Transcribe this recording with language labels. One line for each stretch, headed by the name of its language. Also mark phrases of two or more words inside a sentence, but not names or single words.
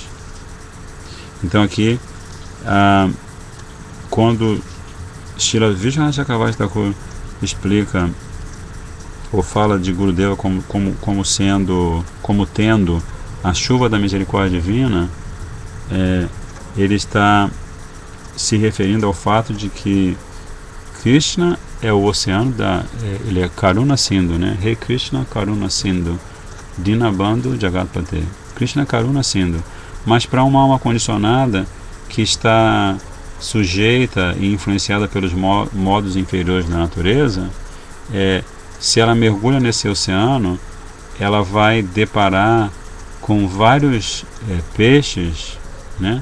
Portuguese: Então aqui, quando Srila Vishwanath Chakravarti Thakur explica ou fala de Gurudeva como tendo a chuva da misericórdia divina, ele está se referindo ao fato de que Krishna é o oceano ele é
Sanskrit: करुणा सिन्धु,
Portuguese: né?
Sanskrit: हे कृष्ण करुणा सिन्धु, दीनबन्धु जगत्पते.
Portuguese: Krishna é
Sanskrit: करुणा सिन्धु.
Portuguese: Mas para uma alma condicionada que está sujeita e influenciada pelos modos inferiores da natureza, se ela mergulha nesse oceano, ela vai deparar com vários peixes, né?